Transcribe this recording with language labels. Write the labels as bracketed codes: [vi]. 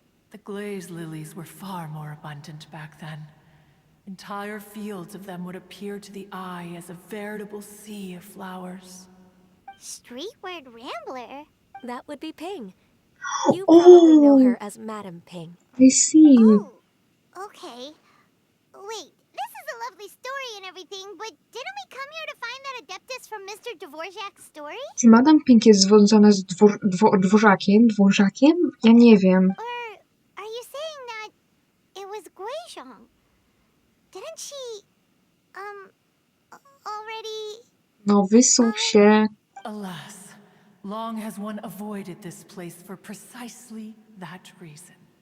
[en] The glaze lilies were far more abundant back then. Entire fields of them would appear to the eye as a veritable sea of flowers. Streetward Rambler? That would be Ping. You probably know her as Madam Ping. I see. Oh, okay. Wait, this is a lovely story and everything, but didn't we come here to find that Adeptus from Mr. Dvorak's story? [pl] Czy Madame Pink jest związana z dworzakiem? Dworzakiem? Ja nie wiem. [en] Or are you saying that it was Guizhong? Didn't she, already... [pl] No, wysuł się. [en] Alas, long has one avoided this place for precisely that reason.